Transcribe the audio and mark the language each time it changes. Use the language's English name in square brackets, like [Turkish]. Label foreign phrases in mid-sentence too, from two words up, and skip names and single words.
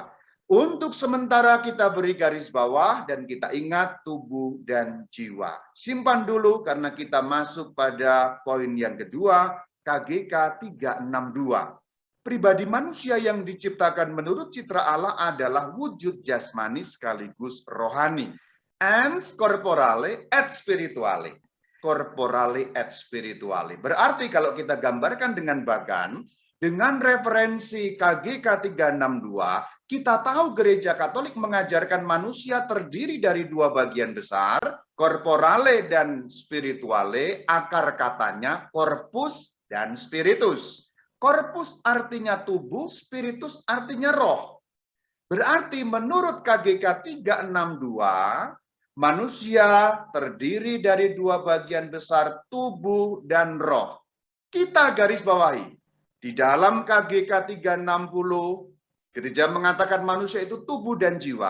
[Indonesian] Untuk sementara kita beri garis bawah dan kita ingat tubuh dan jiwa. Simpan dulu karena kita masuk pada poin yang kedua, KGK 362. Pribadi manusia yang diciptakan menurut citra Allah adalah wujud jasmani sekaligus rohani. [Latin] Ens corporale et spirituale. Corporale et spirituale. [Indonesian] Berarti kalau kita gambarkan dengan bagan, dengan referensi KGK 362, kita tahu gereja Katolik mengajarkan manusia terdiri dari dua bagian besar, corporale dan spirituale, akar katanya corpus dan spiritus. Corpus artinya tubuh, spiritus artinya roh. Berarti menurut KGK 362, manusia terdiri dari dua bagian besar, tubuh dan roh. Kita garis bawahi. Di dalam KGK 360, gereja mengatakan manusia itu tubuh dan jiwa.